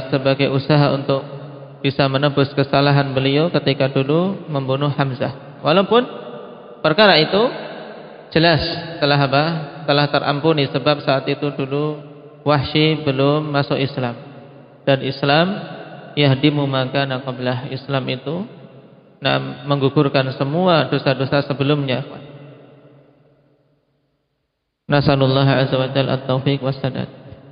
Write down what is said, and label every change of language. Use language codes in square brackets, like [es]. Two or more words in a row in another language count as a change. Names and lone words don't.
[id] Sebagai usaha untuk bisa menebus kesalahan beliau ketika dulu membunuh Hamzah. Walaupun perkara itu jelas telah apa? Telah terampuni sebab saat itu dulu Wahsy belum masuk Islam. [ar] Dan Islam yahdimu ma kana qablah. [id] Islam itu menggugurkan semua dosa-dosa sebelumnya. [ar] Nasallallahu azza wa jalla at-taufiq was sadad.